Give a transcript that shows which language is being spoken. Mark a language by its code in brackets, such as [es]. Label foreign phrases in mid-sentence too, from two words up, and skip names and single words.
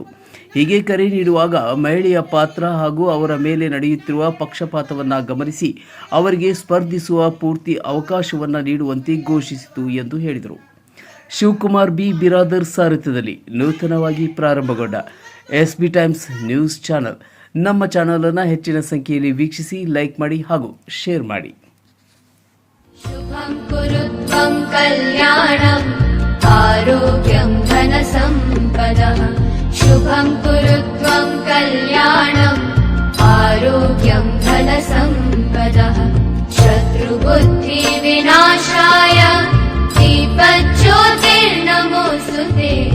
[kn] ಹೀಗೆ ಕರೆ ನೀಡುವಾಗ ಮಹಿಳೆಯ ಪಾತ್ರ ಹಾಗೂ ಅವರ ಮೇಲೆ ನಡೆಯುತ್ತಿರುವ ಪಕ್ಷಪಾತವನ್ನು ಗಮನಿಸಿ ಅವರಿಗೆ ಸ್ಪರ್ಧಿಸುವ ಪೂರ್ತಿ ಅವಕಾಶವನ್ನು ನೀಡುವಂತೆ ಘೋಷಿಸಿತು ಎಂದು ಹೇಳಿದರು. ಶಿವಕುಮಾರ್ ಬಿ ಬಿರಾದರ್ ಸಾರಥ್ಯದಲ್ಲಿ ನೂತನವಾಗಿ ಪ್ರಾರಂಭಗೊಂಡ SB ಟೈಮ್ಸ್ ನ್ಯೂಸ್ ಚಾನಲ್. ನಮ್ಮ ಚಾನಲನ್ನು ಹೆಚ್ಚಿನ ಸಂಖ್ಯೆಯಲ್ಲಿ ವೀಕ್ಷಿಸಿ, ಲೈಕ್ ಮಾಡಿ ಹಾಗೂ ಶೇರ್ ಮಾಡಿ. [sa] ಶುಭಂ ಕುರುತ್ವಂ ಕಲ್ಯಾಣಂ ಆರೋಗ್ಯಂ ಧನ ಸಂಪದಃ. ಶುಭಂ ಕುರುತ್ವಂ ಕಲ್ಯಾಣಂ ಆರೋಗ್ಯಂ ಧನ ಸಂಪದಃ. ಶತ್ರುಬುದ್ಧಿ ವಿನಾಶಾಯ ದೀಪಜ್ಯೋತಿರ್ನಮೋಸ್ತುತೆ.